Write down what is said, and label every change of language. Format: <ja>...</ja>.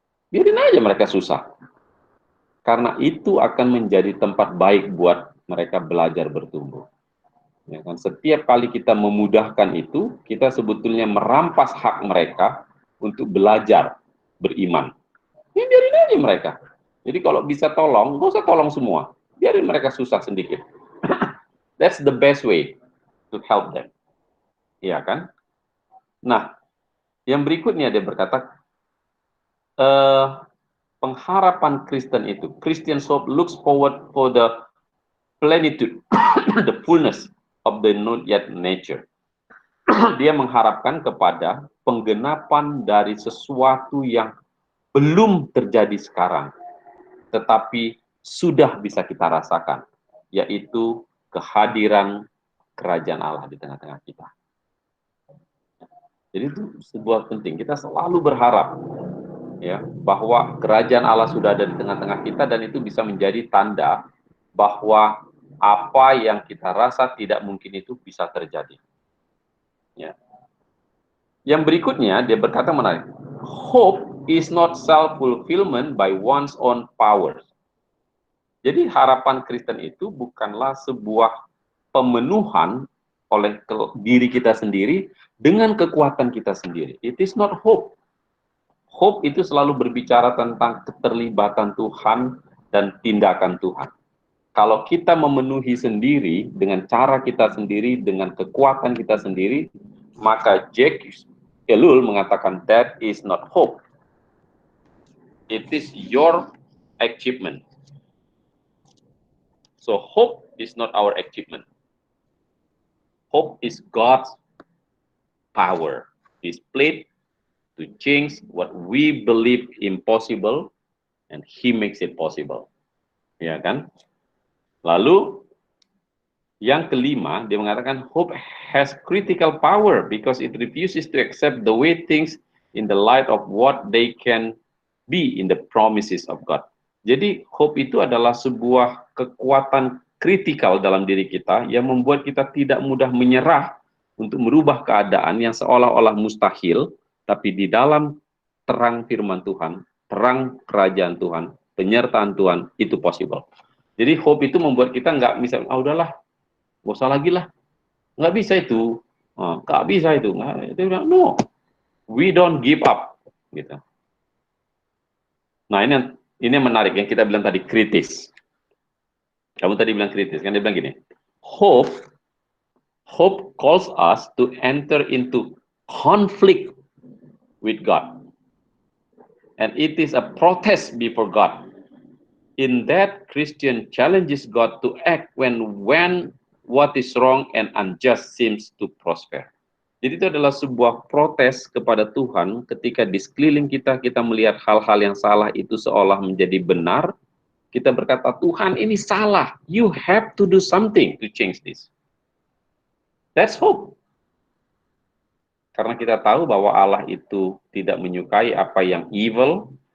<id>Biarin aja mereka susah. Karena itu akan menjadi tempat baik buat mereka belajar bertumbuh. Ya kan? Setiap kali kita memudahkan itu, kita sebetulnya merampas hak mereka untuk belajar beriman. Ya biarin aja mereka. Jadi kalau bisa tolong, nggak usah tolong semua. Biarin mereka susah sedikit.</id> <en>That's the best way to help them.</en> <id>Iya kan? Nah, yang berikutnya dia berkata, pengharapan Kristen itu,</id> <en>Christian hope looks forward for the plenitude, the fullness of the not yet nature.</en> <id>Dia mengharapkan kepada penggenapan dari sesuatu yang belum terjadi sekarang, tetapi sudah bisa kita rasakan, yaitu kehadiran kerajaan Allah di tengah-tengah kita. Jadi itu sebuah penting, kita selalu berharap ya bahwa kerajaan Allah sudah ada di tengah-tengah kita, dan itu bisa menjadi tanda bahwa apa yang kita rasa tidak mungkin itu bisa terjadi. Ya. Yang berikutnya dia berkata menarik.</id> <en>Hope is not self-fulfillment by one's own powers.</en> <id>Jadi harapan Kristen itu bukanlah sebuah pemenuhan oleh diri kita sendiri dengan kekuatan kita sendiri.</id> <en>It is not hope.</en> <id>Hope itu selalu berbicara tentang keterlibatan Tuhan dan tindakan Tuhan. Kalau kita memenuhi sendiri dengan cara kita sendiri, dengan kekuatan kita sendiri, maka Jacques Ellul mengatakan</id> <en>that is not hope. It is your achievement. So hope is not our achievement. Hope is God's power displayed to change what we believe impossible, and He makes it possible.</en> <id>Ya kan? Lalu yang kelima, dia mengatakan</id> <en>hope has critical power because it refuses to accept the way things in the light of what they can be in the promises of God.</en> <id>Jadi hope itu adalah sebuah kekuatan kritikal dalam diri kita yang membuat kita tidak mudah menyerah untuk merubah keadaan yang seolah-olah mustahil, tapi di dalam terang firman Tuhan, terang kerajaan Tuhan, penyertaan Tuhan, itu possible. Jadi hope itu membuat kita nggak bisa, udahlah, nggak usah lagi lah, nggak bisa itu, nggak bisa itu. Dia bilang,</id> <en>no, we don't give up,</en> <id>gitu. Nah ini yang menarik, yang kita bilang tadi kritis. Kamu tadi bilang kritis, kan dia bilang gini,</id> <en>hope calls us to enter into conflict with God. And it is a protest before God. In that, Christian challenges God to act when what is wrong and unjust seems to prosper.</en> <id>Jadi itu adalah sebuah protes kepada Tuhan ketika di sekeliling kita melihat hal-hal yang salah itu seolah menjadi benar. Kita berkata, Tuhan ini salah.</id> <en>You have to do something to change this. That's hope.</en> <id>Karena kita tahu bahwa Allah itu tidak menyukai apa yang evil.</id>